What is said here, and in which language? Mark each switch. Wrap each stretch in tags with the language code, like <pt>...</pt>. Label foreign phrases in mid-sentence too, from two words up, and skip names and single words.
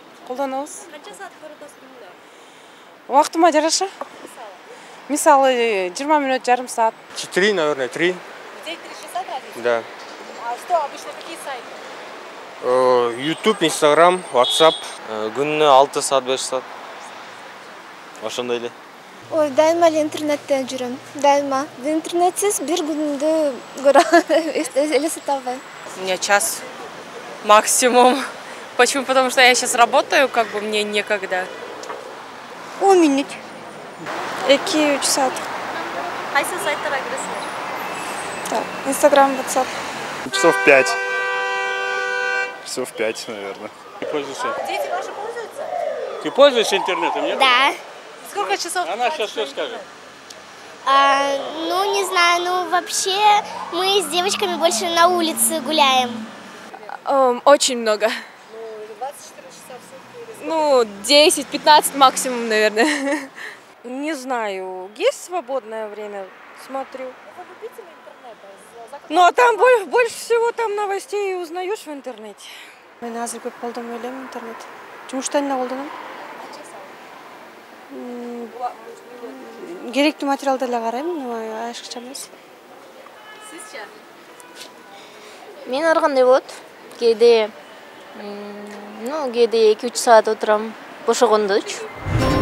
<ky>колдонобуз. Канча саат көрөтөсүз күндө? Убактыма жараша. Мисалы 20 минут, жарым саат.</ky> <ru>4, наверное, 3. День 3 часа тратите? Да. А что обычно, какие сайты? YouTube, Instagram, WhatsApp.</ru> <ky>Күнүнө 6 саат 5 саат. Ошондой эле. Ой, дайыма эле интернеттен жүрөм. Дайыма. Интернетсиз бир күндү элестете албайм.</ky> <ru>У меня час максимум. Почему? Потому что я сейчас работаю, как бы мне некогда.</ru> <ky>10 минут. 2-3 саат. Кайсы сайттарга киресиздер?</ky> <ru>Так, Инстаграм, WhatsApp. Часов 5. Часов 5, наверное. Ты пользуешься? Дети ваши пользуются? Ты пользуешься интернетом, нет? Да. Сколько часов? Она сейчас все скажет. Ну, не знаю, вообще мы с девочками больше на улице гуляем. Очень много. 24 часа в сутки или 10-15 максимум, наверное. Не знаю. Есть свободное время? Смотрю. Вы любитель интернета? Ну, а там больше всего там новостей узнаешь в интернете.</ru> <ky>Мен азыр көп колдонбой элем интернет. Жумуштан эле колдоном. Керектүү материалды эле карайм, ашыкча эмес. Сизчи? Мен ар кандай болот. Кээде 2-3 саат отурам, бошогондочу.</ky>